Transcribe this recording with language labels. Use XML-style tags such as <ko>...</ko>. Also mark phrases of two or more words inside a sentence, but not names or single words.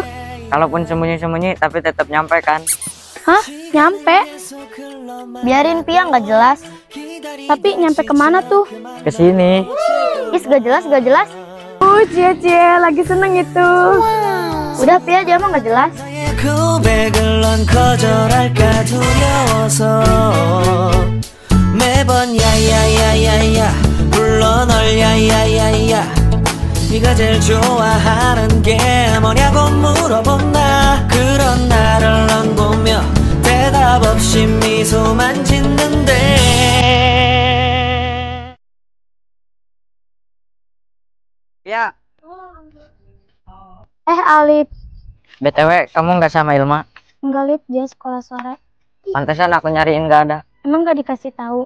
<id>Kalaupun sembunyi-sembunyi tapi tetap nyampe kan? Hah? Nyampe? Biarin Pia, nggak jelas. Tapi nyampe kemana tuh? Kesini. Is, gak jelas, gak jelas. Cie, lagi seneng itu. Udah Pia, dia mah nggak jelas.</id> <ko>고백을 넌 거절할까 두려워서 매번 야야야야야 불러 널 야야야야 네가 제일 좋아하는 게 뭐냐고 물어본 나 그런 나를 넌 보며 대답 없이 미소만 짓는데</ko> <id>Ya, Alip. BTW kamu nggak sama Ilma? Enggak, Lip, dia sekolah sore. Pantesan aku nyariin nggak ada. Emang gak dikasih tahu?</id>